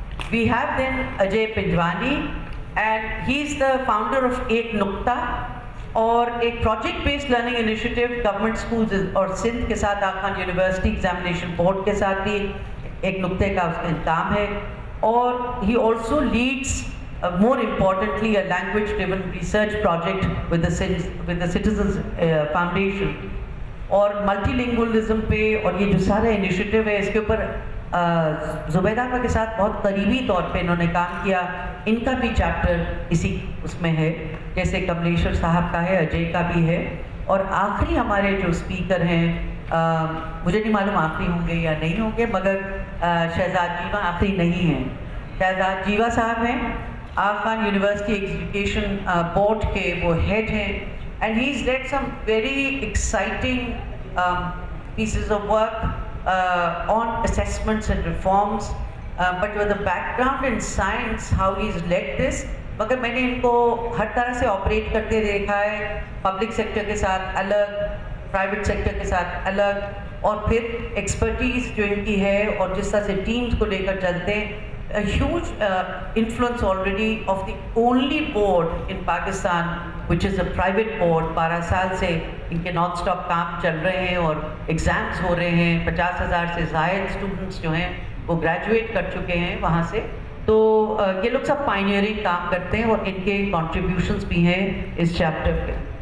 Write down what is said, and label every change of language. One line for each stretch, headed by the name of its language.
English: We have then Ajay Pinjwani, and he is the founder of
Urdu: ایک نقطہ، اور ایک project based learning initiative government schools اور سندھ کے ساتھ آغا خان یونیورسٹی ایگزامینیشن بورڈ کے ساتھ بھی ایک نقطے کا اس کا کام ہے.
English: اور he also leads more importantly a language driven research project with the Citizens Foundation.
Urdu: اور ملٹی لنگولزم پہ اور یہ جو سارا انیشیٹو ہے اس کے اوپر زبیدہ کے ساتھ بہت قریبی طور پہ انہوں نے کام کیا. ان کا بھی چیپٹر اسی اس میں ہے، جیسے کملیشور صاحب کا ہے، اجے کا بھی ہے. اور آخری ہمارے جو اسپیکر ہیں، مجھے نہیں معلوم آخری ہوں گے یا نہیں ہوں گے، مگر شہزاد جیوا آخری نہیں ہیں. شہزاد جیوا صاحب ہیں، آغا خان یونیورسٹی ایجوکیشن بورڈ کے وہ ہیڈ ہیں،
English: and he's led some very exciting pieces of work on assessments and reforms, but with a background in science, how he's led this.
Urdu: مگر میں نے ان کو ہر طرح سے آپریٹ کرتے دیکھا ہے، پبلک سیکٹر کے ساتھ الگ، پرائیویٹ سیکٹر کے ساتھ الگ، اور پھر ایکسپرٹیز جو ان کی ہے اور جس طرح سے ٹیمز کو لے کر چلتے ہیں.
English: A huge influence already of the only board in Pakistan which is a private board.
Urdu: 12 سال سے ان کے نان اسٹاپ کام چل رہے ہیں اور ایگزامس ہو رہے ہیں. 50,000 سے زائد اسٹوڈنٹس جو ہیں وہ گریجویٹ کر چکے ہیں وہاں سے. تو یہ لوگ سب پائنیئرنگ کام کرتے ہیں، اور ان کے کنٹریبیوشنس بھی ہیں اس چیپٹر پہ.